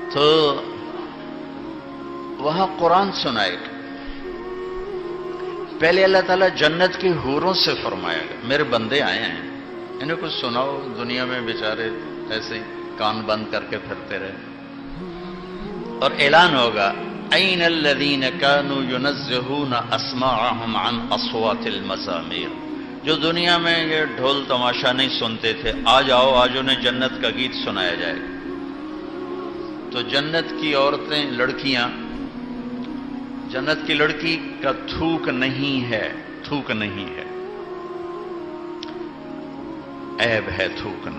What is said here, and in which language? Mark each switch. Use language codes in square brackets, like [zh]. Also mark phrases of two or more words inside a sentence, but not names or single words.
[ur] تو وہاں قرآن سنائے گا. پہلے اللہ تعالیٰ جنت کی حوروں سے فرمائے گا میرے بندے آئے ہیں انہیں کچھ سناؤ. دنیا میں بیچارے ایسے ہی کان بند کر کے پھرتے رہے. اور اعلان ہوگا [ar] این الذین کانوا ینزہون اسماعہم عن اصوات المزامیر. [ur] جو دنیا میں یہ ڈھول تماشا نہیں سنتے تھے، آج آؤ، آج انہیں جنت کا گیت سنایا جائے گا. تو جنت کی عورتیں، لڑکیاں، جنت کی لڑکی کا تھوک نہیں ہے، تھوک نہیں ہے، عیب ہے تھوکنا.